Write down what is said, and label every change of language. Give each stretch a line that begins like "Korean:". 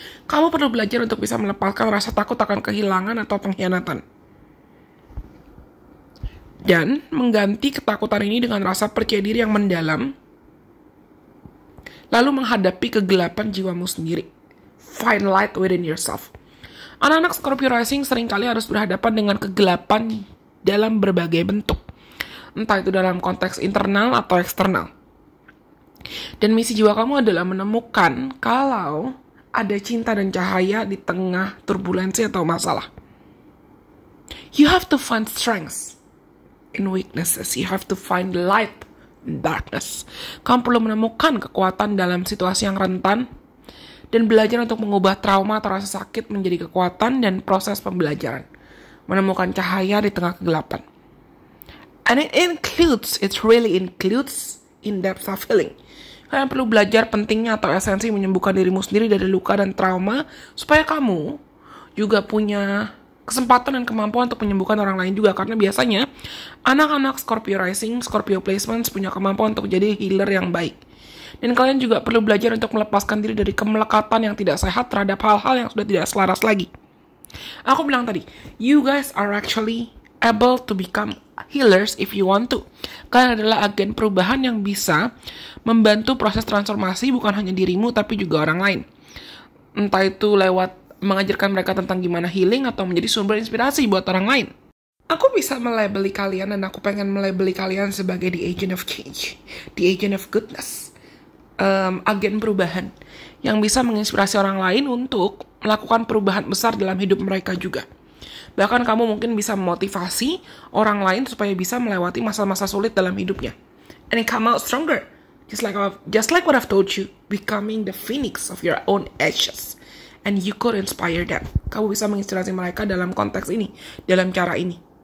Indonesian: Kamu perlu belajar untuk bisa melepaskan rasa takut akan kehilangan atau pengkhianatan. Dan mengganti ketakutan ini dengan rasa percaya diri yang mendalam, lalu menghadapi kegelapan jiwamu sendiri.
English: Find light within yourself.
Indonesian: Anak-anak Scorpio rising seringkali harus berhadapan dengan kegelapan dalam berbagai bentuk. Entah itu dalam konteks internal atau eksternal. Dan misi jiwa kamu adalah menemukan kalau ada cinta dan cahaya di tengah turbulensi atau masalah.
English: You have to find strength in weaknesses. You have to find light in darkness.
Indonesian: Kamu perlu menemukan kekuatan dalam situasi yang rentan dan belajar untuk mengubah trauma atau rasa sakit menjadi kekuatan dan proses pembelajaran. Menemukan cahaya di tengah kegelapan.
English: And it really includes in-depth self-healing.
Indonesian: Kalian perlu belajar pentingnya atau esensi menyembuhkan dirimu sendiri dari luka dan trauma, supaya kamu juga punya kesempatan dan kemampuan untuk menyembuhkan orang lain juga. Karena biasanya, anak-anak Scorpio rising, Scorpio placements punya kemampuan untuk jadi healer yang baik. Dan kalian juga perlu belajar untuk melepaskan diri dari kemelekatan yang tidak sehat terhadap hal-hal yang sudah tidak selaras lagi. Aku bilang tadi,
English: you guys are actually able to become healers if you want to.
Indonesian: Kalian adalah agen perubahan yang bisa membantu proses transformasi bukan hanya dirimu tapi juga orang lain. Entah itu lewat mengajarkan mereka tentang gimana healing atau menjadi sumber inspirasi buat orang lain. Aku bisa melabeli kalian dan aku pengen melabeli kalian sebagai
English: the agent of change, the agent of goodness,
Indonesian: agen perubahan yang bisa menginspirasi orang lain untuk melakukan perubahan besar dalam hidup mereka juga. Bahkan kamu mungkin bisa memotivasi orang lain supaya bisa melewati masa-masa sulit dalam hidupnya.
English: And come out stronger. Just like what I've told you, becoming the phoenix of your own ashes. And you could inspire them.
Indonesian: Kamu bisa menginspirasi mereka dalam konteks ini, dalam cara ini.